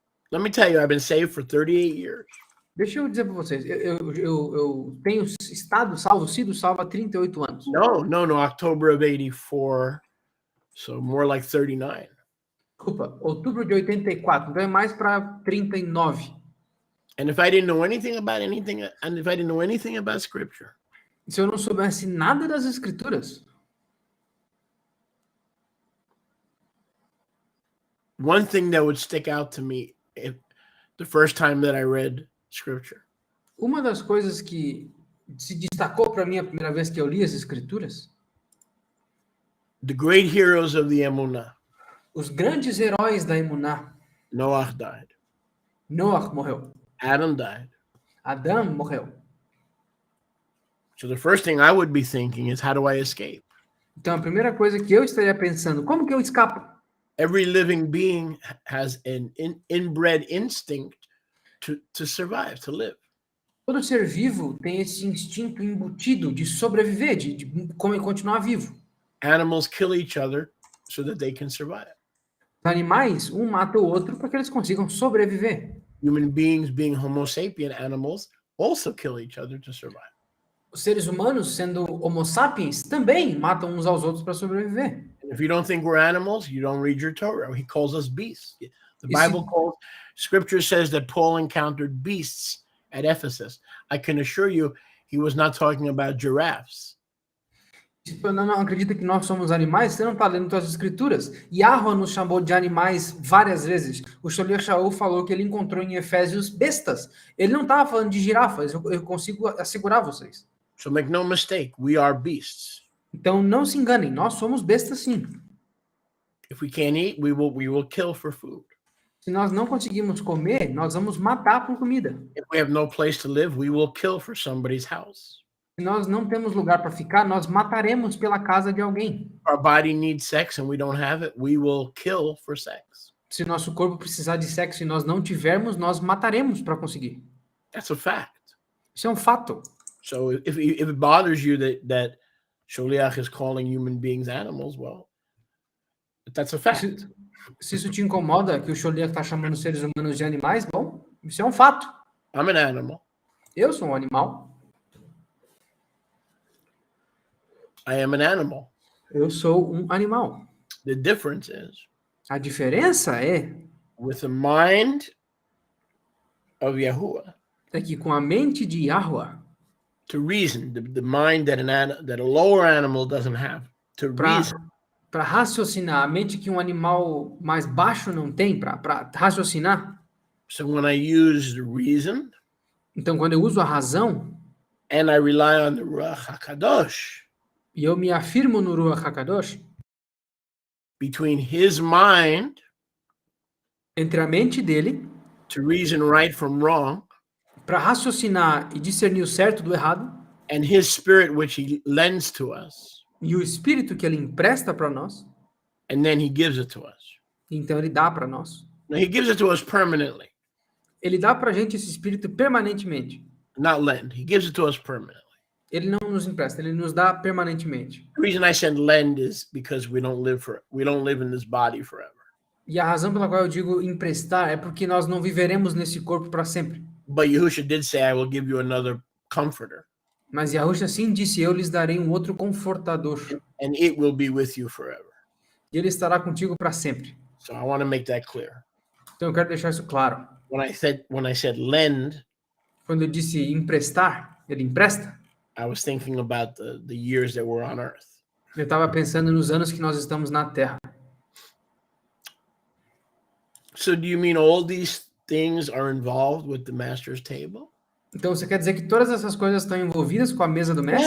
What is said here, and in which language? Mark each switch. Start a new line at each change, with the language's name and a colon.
English: Let me tell you, I've been saved for 38 years.
Portuguese: Deixa eu dizer para vocês, eu tenho sido salvo há 38 anos.
English: No, October of 84, so more like 39.
Portuguese: Desculpa, outubro de 84, então é mais para 39.
English: And if I didn't know anything about and if I didn't know anything about scripture,
Portuguese: se eu não soubesse nada das escrituras,
English: one thing that would stick out to me the first time that I read scripture,
Portuguese: uma das coisas que se destacou para mim a primeira vez que eu li as escrituras,
English: the great heroes of the Emunah,
Portuguese: os grandes heróis da Emuná.
English: Noah died.
Portuguese: Noah morreu.
English: Adam died.
Portuguese: Adão morreu.
English: So the first thing I would be thinking is, how do I escape?
Portuguese: Então a primeira coisa que eu estaria pensando, como que eu escapo?
English: Every living being has an inbred instinct to survive, to live.
Portuguese: Todo ser vivo tem esse instinto embutido de sobreviver, de continuar vivo.
English: Animals kill each other so that they can survive.
Portuguese: Os animais, um mata o outro para que eles consigam sobreviver.
English: Human beings, being Homo sapien animals, also kill each other to survive.
Portuguese: Os seres humanos, sendo Homo sapiens, também matam uns aos outros para sobreviver.
English: And if you don't think we're animals, you don't read your Torah. He calls us beasts. The Bible Scripture says that Paul encountered beasts at Ephesus. I can assure you, he was not talking about giraffes.
Portuguese: Se você não acredita que nós somos animais, você não está lendo suas escrituras. Yahweh nos chamou de animais várias vezes. O Sholiach Shaul falou que ele encontrou em Efésios bestas. Ele não estava falando de girafas, eu consigo assegurar vocês.
English: So make no mistake, we are beasts.
Portuguese: Então não se enganem, nós somos bestas sim.
English: If we can't eat, we will kill for food.
Portuguese: Se nós não conseguimos comer, nós vamos matar por comida.
English: If we have no place to live, we will kill for somebody's house.
Portuguese: Se nós não temos lugar para ficar, nós mataremos pela casa de alguém.
English: Our body needs sex and we don't have it, we will kill for sex.
Portuguese: Se nosso corpo precisar de sexo e nós não tivermos, nós mataremos para conseguir.
English: That's a fact.
Portuguese: Isso é um fato.
English: So if it bothers you that Sholiach is calling human beings animals, well, that's a fact.
Portuguese: Se isso te incomoda que o Sholiach está chamando os seres humanos de animais, bom, isso é um fato.
English: I'm an animal.
Portuguese: Eu sou um animal.
English: I am an animal.
Portuguese: Eu sou um animal.
English: The difference is,
Portuguese: A diferença
English: with the mind of Yahuwah,
Portuguese: é que com a mente de Yahweh,
English: to reason, the mind that a lower animal doesn't have, to reason.
Portuguese: Para raciocinar, a mente que um animal mais baixo não tem, para raciocinar.
English: So when I use the reason,
Portuguese: então quando eu uso a razão,
English: and I rely on the Ruach HaKadosh,
Portuguese: e eu me afirmo no Ruach HaKadosh,
English: between his mind,
Portuguese: entre a mente dele,
English: to reason right from wrong,
Portuguese: para raciocinar e discernir o certo do errado,
English: and his spirit which he lends to us,
Portuguese: e o espírito que ele empresta para nós,
English: and then he gives it to us.
Portuguese: Então ele dá para nós.
English: Now, he gives it to us permanently.
Portuguese: Ele dá para a gente esse espírito permanentemente.
English: Not lend. He gives it to us permanently.
Portuguese: Ele não nos empresta, ele nos dá permanentemente.
English: The reason I said lend is because we don't live in this body forever.
Portuguese: E a razão pela qual eu digo emprestar é porque nós não viveremos nesse corpo para sempre.
English: But Yahusha did say, I will give you another comforter.
Portuguese: Mas Yahusha sim disse, eu lhes darei um outro confortador.
English: And it will be with you forever.
Portuguese: E ele estará contigo para sempre.
English: So I want to make that clear.
Portuguese: Então eu quero deixar isso claro.
English: When I said lend,
Portuguese: quando eu disse emprestar, ele empresta.
English: I was thinking about the years that we're on earth.
Portuguese: Eu estava pensando nos anos que nós estamos na Terra.
English: So do you mean all these things are involved with the master's table?
Portuguese: Então você quer dizer que todas essas coisas estão envolvidas com a mesa do mestre?